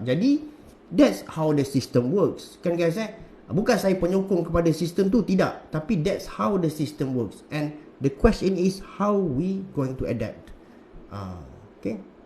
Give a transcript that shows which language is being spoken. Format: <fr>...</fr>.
<en>Jadi that's how the system works.</en> <ms>Kan guys bukan saya penyokong kepada sistem tu, tidak.</ms> <en>Tapi that's how the system works. And the question is how we going to adapt. Okay.</en>